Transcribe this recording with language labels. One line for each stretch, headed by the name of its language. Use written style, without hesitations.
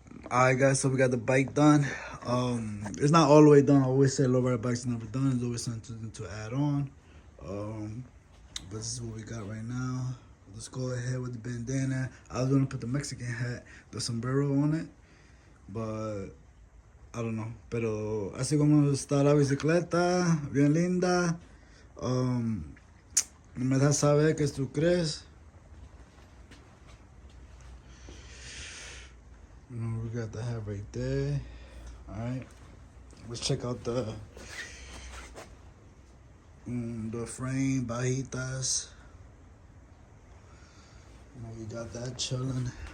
English: Alright guys, so we got the bike done. It's not all the way done. I always say lowrider bikes are never done. There's always something to add on. But this is what we got right now. Let's go ahead with the bandana. I was gonna put the Mexican hat, the sombrero on it, but I don't know.
Spanish: Pero así como está la bicicleta, bien linda. Me dejas saber qué tú crees.
English: We got the hat right there. Alright. Let's check out the frame, bajitas. We got that chilling.